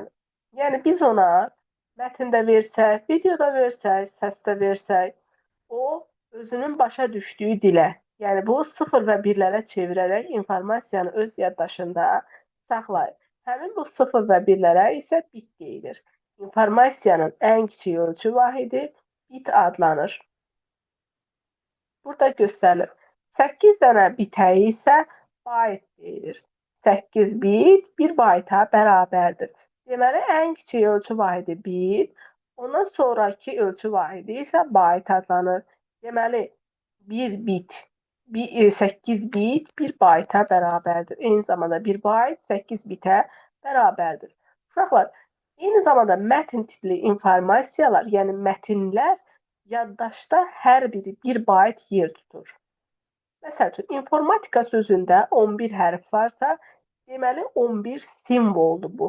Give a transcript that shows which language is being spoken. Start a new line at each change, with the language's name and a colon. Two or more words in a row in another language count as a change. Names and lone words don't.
Azerbaijani: Yəni biz ona mətndə versək, videoda versək, səsdə versək, o özünün başa düşdüyü dilə, yəni bu 0 və 1-lərə çevirərək informasiyanı öz yaddaşında saxlayır. Həmin bu 0 və 1-lərə isə bit deyilir. İnformasiyanın ən kiçik ölçü vahidi bit adlanır. Burada göstərilir. 8 dənə bitə isə byte deyilir. 8 bit 1 byte-a bərabərdir. Deməli, ən kiçik ölçü vahidi bit, ondan sonraki ölçü vahidi isə byte adlanır. Deməli, 1 bit, 8 bit 1 byte-a bərabərdir. Eyni zamanda 1 byte 8 bitə bərabərdir. Uşaqlar, eyni zamanda mətn tipli informasiyalar, yəni mətnlər yaddaşda hər biri 1 byte yer tutur. Məsəl üçün, informatika sözündə 11 hərf varsa, deməli 11 simvoldur bu.